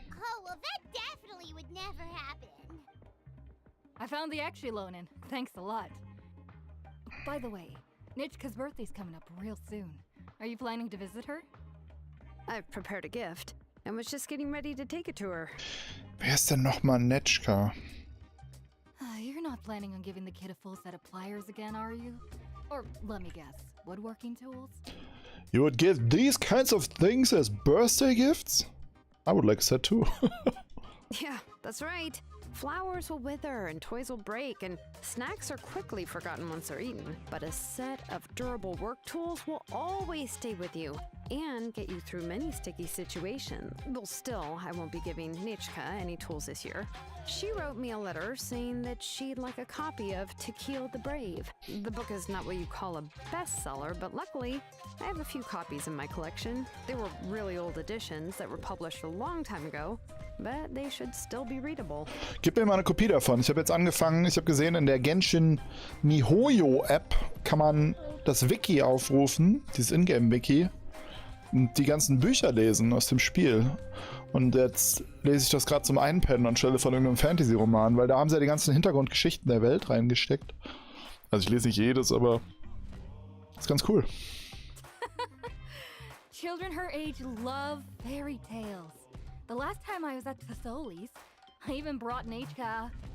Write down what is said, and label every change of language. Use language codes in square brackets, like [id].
[en] Oh, well, that definitely would never happen. I found the Xilonen. Thanks a lot. By the way, Nitchka's birthday's coming up real soon. Are you planning to visit her? I've prepared a gift and was just getting ready to take it to her. [de] Wer ist denn nochmal Netschka? [en] You're not planning on giving the kid a full set of pliers again, are you? Or, let me guess, woodworking tools? You would give these kinds of things as birthday gifts? I would like a set too. Yeah, that's right. Flowers will wither and toys will break, and snacks are quickly forgotten once they're eaten. But a set of durable work tools will always stay with you and get you through many sticky situations. Well, still, I won't be giving Nichka any tools this year. She wrote me a letter saying that she'd like a copy of To Kill the Brave. The book is not what you call a bestseller, but luckily, I have a few copies in my collection. They were really old editions that were published a long time ago, but they should still be readable. [de] Gib mir mal eine Kopie davon. Ich habe jetzt angefangen, ich habe gesehen, in der Genshin Mihoyo App kann man das Wiki aufrufen, dieses Ingame-Wiki, und die ganzen Bücher lesen aus dem Spiel. Und jetzt lese ich das gerade zum Einpennen anstelle von irgendeinem Fantasy-Roman, weil da haben sie ja die ganzen Hintergrundgeschichten der Welt reingesteckt. Also ich lese nicht jedes, aber ist ganz cool. [en] Children her age love fairy tales. The last time I was at Thesoli's, I even brought Nechka.